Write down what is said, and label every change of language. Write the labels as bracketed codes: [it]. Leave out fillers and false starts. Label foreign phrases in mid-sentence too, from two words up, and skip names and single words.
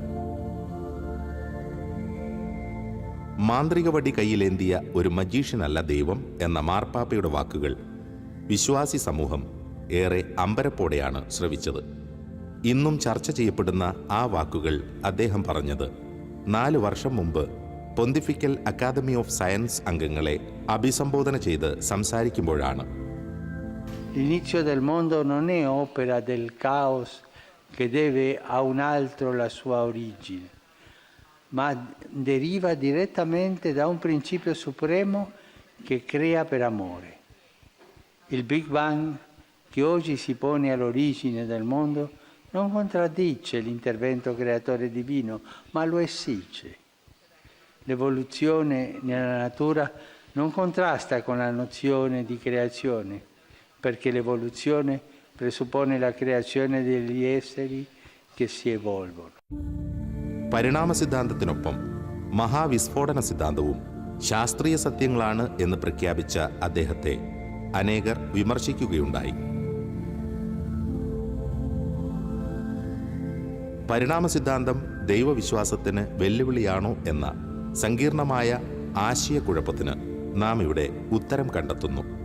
[ml] മാന്ത്രിക വടി കയ്യിലേന്തിയ ഒരു മജീഷ്യനല്ല ദൈവം എന്ന മാർപ്പാപ്പയുടെ വാക്കുകൾ വിശ്വാസി സമൂഹം ഏറെ അമ്പരപ്പോടെയാണ് ശ്രവിച്ചത്. ഇന്നും ചർച്ച ചെയ്യപ്പെടുന്ന ആ വാക്കുകൾ അദ്ദേഹം പറഞ്ഞത് 4 വർഷം മുമ്പ് പൊന്തിഫിക്കൽ അക്കാദമി ഓഫ് സയൻസ് അംഗങ്ങളെ അഭിസംബോധന ചെയ്ത് സംസാരിക്കുമ്പോഴാണ്. [it] L'inizio del mondo non è opera del caos che deve a un altro la sua origine, ma deriva direttamente da un principio supremo che crea per amore. Il Big Bang che oggi si pone all'origine del mondo non contraddice l'intervento creatore divino, ma lo esige. L'evoluzione nella natura non contrasta con la nozione di creazione, perché l'evoluzione presuppone la creazione degli esseri che si evolvono. [ml] പരിണാമ സിദ്ധാന്തത്തിനൊപ്പം മഹാവിസ്ഫോടന സിദ്ധാന്തവും ശാസ്ത്രീയ സത്യങ്ങളാണ് എന്ന് പ്രഖ്യാപിച്ച അദ്ദേഹത്തെ അനേകർ വിമർശിക്കുകയുണ്ടായി. പരിണാമ സിദ്ധാന്തം ദൈവവിശ്വാസത്തിന് വെല്ലുവിളിയാണോ എന്ന സങ്കീർണമായ ആശയക്കുഴപ്പത്തിന് നാം ഇവിടെ ഉത്തരം കണ്ടെത്തുന്നു.